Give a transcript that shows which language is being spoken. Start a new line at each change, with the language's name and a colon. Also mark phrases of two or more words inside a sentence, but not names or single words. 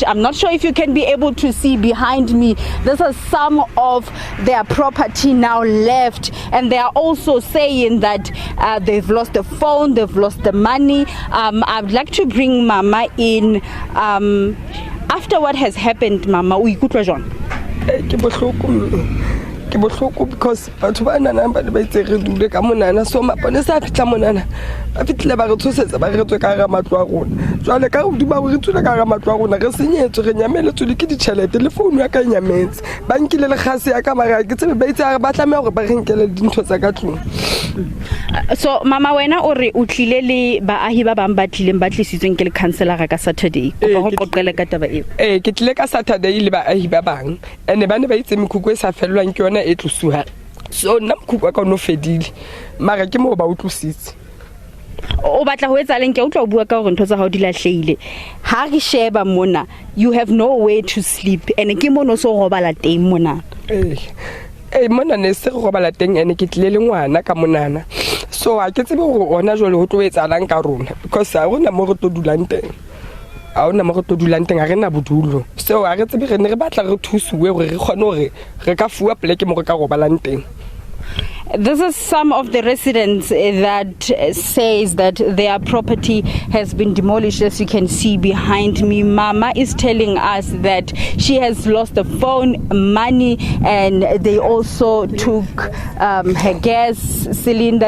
English: I'm not sure if you can be able to see behind me. This is some of their property now left, and they are also saying that they've lost the phone, they've lost the money. I'd like to bring Mama in. After what has happened, Mama, we could rejoin.
Southern Sotho: Because batho ba nana ba ba itse re dule ka monana, so mapone sa fitla monana ba fitlile ba re tshosetsa ba re tswe ka ga matlo a rona. Jwale ka re ba re tswe ka ga matlo a rona re senyetswe re nyameletswe ke ditšhelete le founu ya ka nyametse ba nkile le gase ya ka mara ke tsebe ba itse re ba tlameha gore ba re nkele dintho tsa ka tlong. So Mama, wena o re o tlile le baahi ba bang ba tlileng ba tlisitsweng ke le councillor ka Saturday go ba go qoqele ka taba eo? Ke tlile ka Saturday le baahi ba bang ene ba ne ba itse mekhuko e sa fellwang ke yona e tlosuwa, so nna mokhuko ka no fedile mara ke mo ba o tlositse. O batla ho etsa leng? Ke utlwa o bua ka hore ntho tsa hao di lahlehile. Ha re sheba mona,
English: you have no way to sleep
Southern Sotho: ene ke mono so robala teng mona. Mona ne se go robala teng ene ke tlile le ngwana ka monana, so a ke tsebe gore ona jole ho tlo etsalang ka rona because a rona mo re tlo dulang teng. A ona mo re tlo dulang teng a rena bodulo, so a re tsebe re ne re batla re thusiwe gore re kgone gore re ka fuwa pleke mo re ka robalang teng.
English: This is some of the residents that says that their property has been demolished. As you can see behind me, Mama is telling us that she has lost the phone, money, and they also took her gas cylinder.